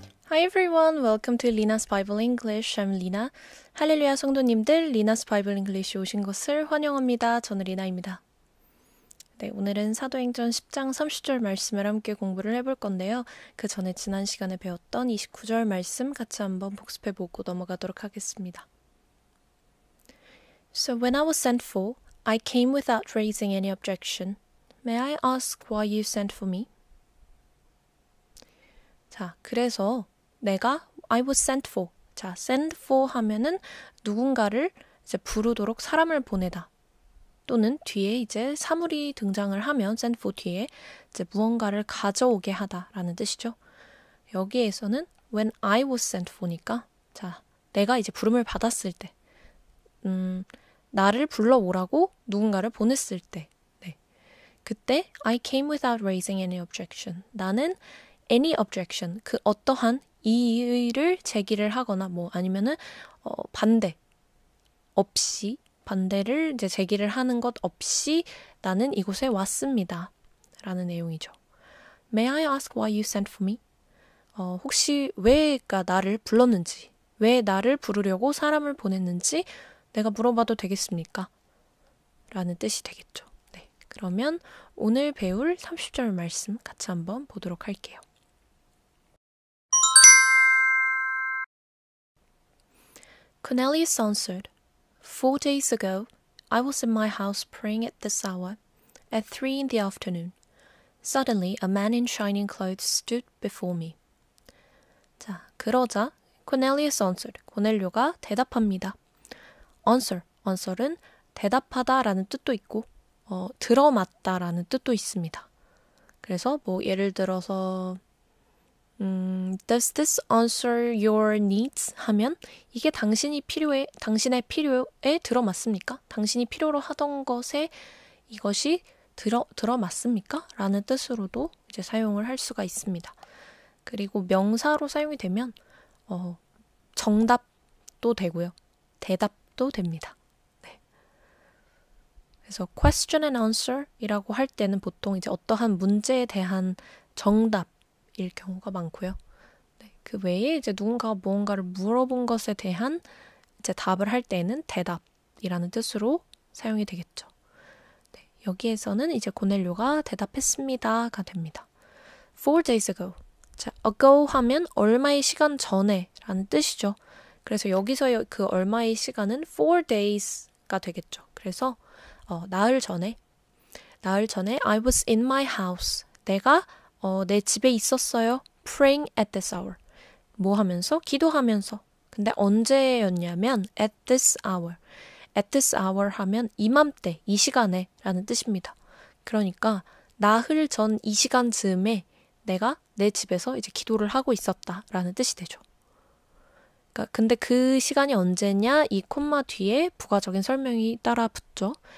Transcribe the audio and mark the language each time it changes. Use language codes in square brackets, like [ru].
[en] Hi everyone, welcome to Lina's Bible English. I'm Lina. [ko] 할렐루야 성도님들, Lina's Bible English에 오신 것을 환영합니다. 저는 리나입니다. 네, 오늘은 사도행전 10장 30절 말씀을 함께 공부를 해볼 건데요. 그 전에 지난 시간에 배웠던 29절 말씀 같이 한번 복습해보고 넘어가도록 하겠습니다. [en] So when I was sent for, I came without raising any objection. May I ask why you sent for me? [ko] 자, 그래서 내가 [en] I was sent for. [ko] 자, send for 하면은 누군가를 이제 부르도록 사람을 보내다. 또는 뒤에 이제 사물이 등장을 하면 send for 뒤에 이제 무언가를 가져오게 하다라는 뜻이죠. 여기에서는 [en] when I was sent for [ko] 니까 자, 내가 이제 부름을 받았을 때 나를 불러오라고 누군가를 보냈을 때 네. 그때 [en] I came without raising any objection. [ko] 나는 [en] any objection, [ko] 그 어떠한 이의를 제기를 하거나 뭐 아니면은 반대 없이 반대를 이제 제기를 하는 것 없이 나는 이곳에 왔습니다. 라는 내용이죠. [en] May I ask why you sent for me? [ko] 혹시 왜가 나를 불렀는지, 왜 나를 부르려고 사람을 보냈는지 내가 물어봐도 되겠습니까? 라는 뜻이 되겠죠. 네, 그러면 오늘 배울 30절 말씀 같이 한번 보도록 할게요. [en] Cornelius answered, 4 days ago, I was in my house praying at this hour, at 3 in the afternoon. Suddenly, a man in shining clothes stood before me. [ko] 자, 그러자 [en] Cornelius answered. [ko] 고넬료가 대답합니다. answer은 대답하다라는 뜻도 있고 들어맞다라는 뜻도 있습니다. 그래서 뭐 예를 들어서 [en] Does this answer your needs? [ko] 하면 이게 당신의 필요에 들어맞습니까? 당신이 필요로 하던 것에 이것이 들어맞습니까? 라는 뜻으로도 이제 사용을 할 수가 있습니다. 그리고 명사로 사용이 되면 정답도 되고요. 대답도 됩니다. 네. 그래서 [en] question and answer [ko] 이라고 할 때는 보통 이제 어떠한 문제에 대한 정답일 경우가 많고요. 네. 그 외에 이제 누군가가 무언가를 물어본 것에 대한 이제 답을 할 때는 대답이라는 뜻으로 사용이 되겠죠. 네. 여기에서는 이제 고넬료가 대답했습니다가 됩니다. [en] 4 days ago. [ko] 자, ago 하면 얼마의 시간 전에 라는 뜻이죠. 그래서 여기서 그 얼마의 시간은 4 days가 되겠죠. 그래서 나흘 전에 [en] I was in my house. [ko] 내가 내 집에 있었어요. [en] praying at this hour. [ko] 뭐 하면서? 기도하면서. 근데 언제였냐면 [en] at this hour. at this hour [ko] 하면 이맘때, 이 시간에 라는 뜻입니다. 그러니까 나흘 전 이 시간 즈음에 내가 내 집에서 이제 기도를 하고 있었다라는 뜻이 되죠. 그러니까 근데 그 시간이 언제냐? 이 콤마 뒤에 부가적인 설명이 따라 붙죠.